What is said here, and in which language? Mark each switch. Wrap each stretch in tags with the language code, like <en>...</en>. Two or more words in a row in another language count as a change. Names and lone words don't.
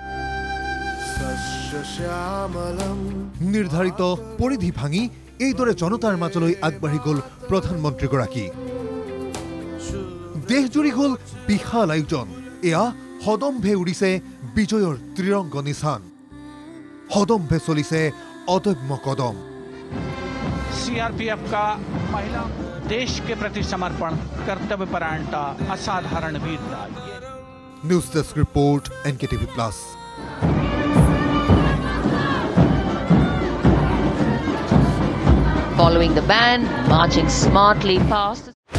<as>নিৰ্ধাৰিত পৰিধি ভাঙি এইদৰে জনতাৰ মাজলৈ আগবাঢ়ি গ'ল প্ৰধানমন্ত্ৰীগৰাকী। দেশজুৰি হ'ল বিশাল আয়োজন। এয়া সদম্ভে উৰিছে বিজয়ৰ ত্ৰিৰংগ নিশান। সদম্ভে চলিছে অদম্য কদম।</as> <hi>सीआरपीएफ का महिला देश के प्रति समर्पण कर्तव्यपरायणता असाधारण वीरता।</hi> <en>news desk report NKTV+। Following the band, marching smartly past</en>